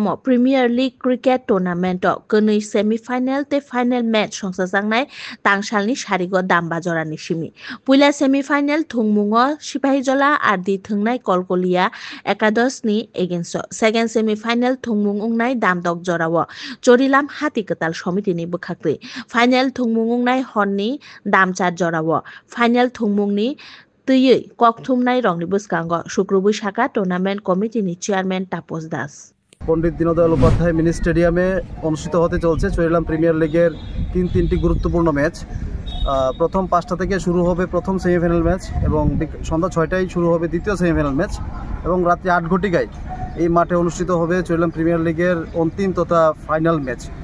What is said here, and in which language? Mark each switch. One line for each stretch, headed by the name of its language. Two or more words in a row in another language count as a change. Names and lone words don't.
Kok Borok: Premier League Cricket Tournament Kunui Semi-Final te
English: Final Match
Kok Borok: Songsajangnai Tangshalni Sharigo Dambajorani Shimi Puila Semi-Final Thungmungo Sipahijola ar di thungnai Kolkolia Ekados ni
English: against Second Semi-Final
Kok Borok: Thungmung ungnai Damdok Jorawo Chorilam Hati Katal Somiti ni bukhakri Final Thungmung ungnai Honni Damchar Jorawo Final Thungmung ni Tuyui Kokthumnai Rongni Buskango Shukrubu Shaka Tournament Committee ni Chairman Tapos Das
Bangla: পণ্ডিত দীনদয়াল উপাধ্যায় মিনি স্টেডিয়ামে অনুষ্ঠিত হতে চলছে চরিলাম প্রিমিয়ার লিগের তিনটি গুরুত্বপূর্ণ ম্যাচ প্রথম 5টা থেকে শুরু হবে প্রথম সেমিফাইনাল ম্যাচ এবং সন্ধ্যা 6টায় শুরু হবে দ্বিতীয় সেমিফাইনাল ম্যাচ এবং রাত্রি 8 ঘটিকায় এই মাঠে অনুষ্ঠিত হবে চরিলাম প্রিমিয়ার লিগের অন্তিম তথা ফাইনাল ম্যাচ